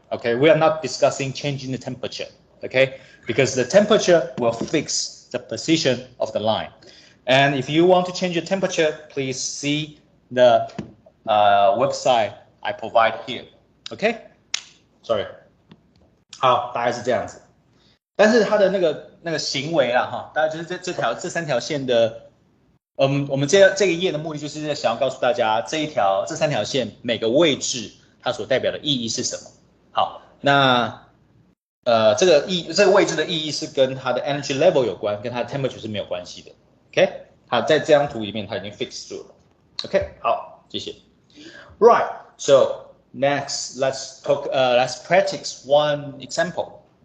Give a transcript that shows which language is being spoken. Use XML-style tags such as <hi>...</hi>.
<en>Okay, we are not discussing changing the temperature. Okay, because the temperature will fix the position of the line. And if you want to change your temperature, please see the website I provide here. Okay, sorry.</en> <zh>好，大概是这样子。但是它的那个行为啦，哈，大概就是这3条线的，我们这个页的目的就是想要告诉大家这3条线每个位置它所代表的意义是什么。好，那这个位置的意义是跟它的 energy level 有关，跟它的 temperature 是没有关系的。 OK， 好，在这张图里面它已经 fix 住了。 OK， 好，谢谢。</zh> <en>Right, so next let's practice one example.</en>